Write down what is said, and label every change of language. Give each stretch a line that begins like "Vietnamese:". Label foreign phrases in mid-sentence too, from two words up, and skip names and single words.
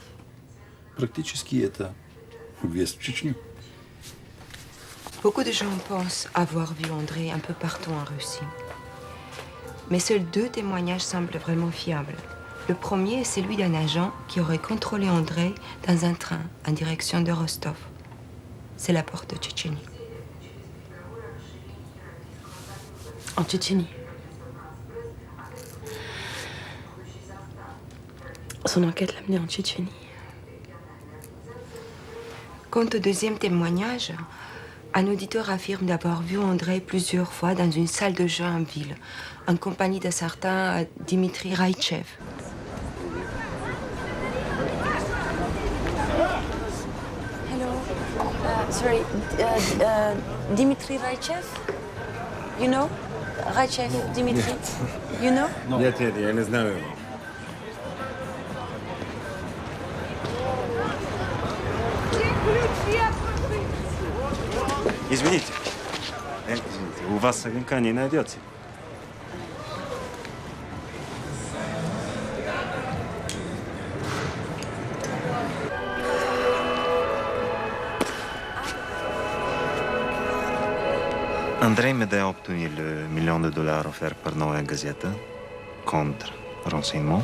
Russian: Практически это въезд в Чечню.
French: Beaucoup de gens pensent avoir vu André un peu partout en Russie. Mais seuls 2 témoignages semblent vraiment fiables. Le premier est celui d'un agent qui aurait contrôlé André dans un train en direction de Rostov. C'est la porte de Tchétchénie. En Tchétchénie. Son enquête l'a mené en Tchétchénie. Quant au deuxième témoignage, un auditeur affirme d'avoir vu André plusieurs fois dans une salle de jeu en ville, en compagnie d'un certain Dimitri Raïchev.
English: Hello. Sorry. Dimitri Raïchev? You know? Raïchev, Dimitri? You know?
Russian: Нет, я не знаю его. Извините. Извините, у вас огонька не найдется.
French: André m'aidait à obtenir le $1 million offert par Noé Gazeta contre renseignement.